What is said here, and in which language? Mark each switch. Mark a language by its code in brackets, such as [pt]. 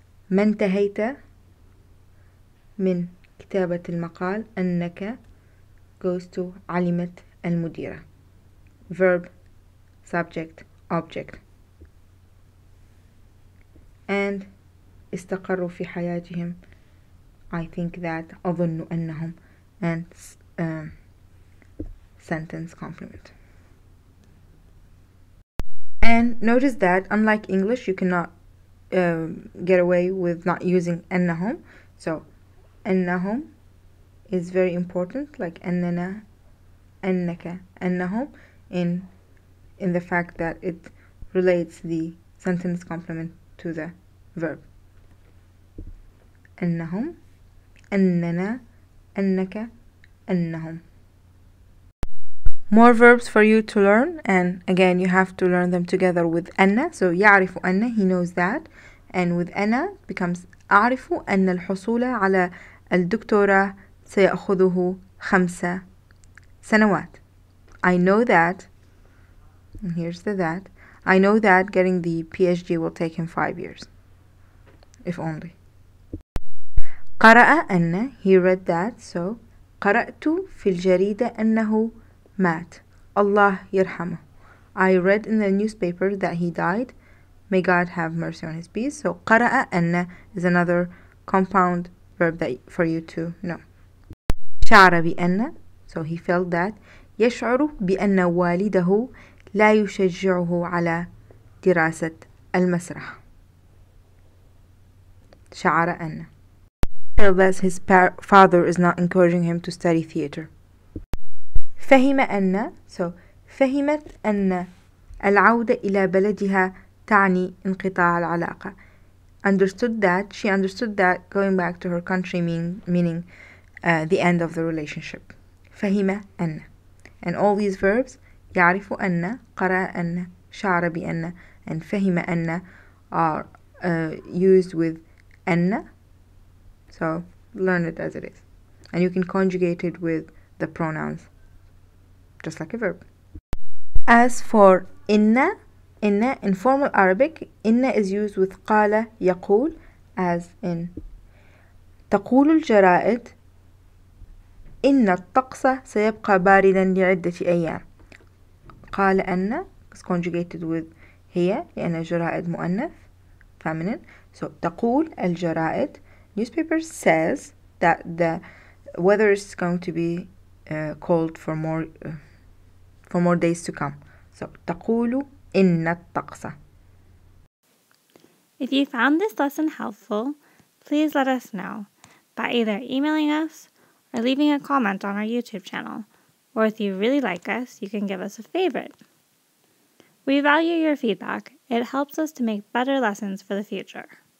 [ar] ما انتهيت من كتابة المقال أنك [en] goes to [ar] علمت المديرة. [en] Verb, subject, object. [ar] And استقروا في حياتهم. [en] I think that [ar] أظن أنهم [en] and sentence complement. And notice that unlike English, you cannot get away with not using أنهم. So أنهم is very important, like أننا, أنك, أنهم, in the fact that it relates the sentence complement to the verb. [ar] أنهم, أننا, أنك, أنهم. [en] More verbs for you to learn, and again you have to learn them together with أن. [ar] So يعرف أن, [en] he knows that, and with [ar] أنا becomes أعرف أن الحصول على الدكتوراه سيأخذه 5 سنوات. [en] I know that, and here's the that, I know that getting the PhD will take him 5 years, if only. [ar] قرأ أن, [en] he read that, so [ar] قرأت في الجريدة أنه مات. [en] Allah [ar] يرحمه. [en] I read in the newspaper that he died. May God have mercy on his peace. So [ar] قرأ أن [en] is another compound verb that for you to know. [ar] شعر بأن, [en] so he felt that. [ar] يشعر بأن والده لا يشجعه على دراسة المسرح. شعر أن, [en] felt that his father is not encouraging him to study theater. [ar] فهم أن, so فهمت أن العودة إلى بلدها تعني انقطاع العلاقة. [en] She understood that going back to her country meaning the end of the relationship. [ar] فهم أن. [en] And all these verbs, [ar] يعرف أن, قرأ أن, شعر بأن, [en] and [ar] فهم أن [en] are used with أن. So learn it as it is. And you can conjugate it with the pronouns, just like a verb. As for inna, in formal Arabic, inna is used with [ar] قال يقول, [en] as in [ar] تقول الجرائد إن الطقس سيبقى باردا لعدة أيام. قال أن [en] is conjugated with [ar] هي لأن الجرائد مؤنث feminine. [en] So [ar] تقول الجرائد, [en] newspaper says that the weather is going to be cold for more days to come. [ar] So تقول إن الطقس. [en] If you found this lesson helpful, please let us know by either emailing us or leaving a comment on our YouTube channel. Or if you really like us, you can give us a favorite. We value your feedback. It helps us to make better lessons for the future.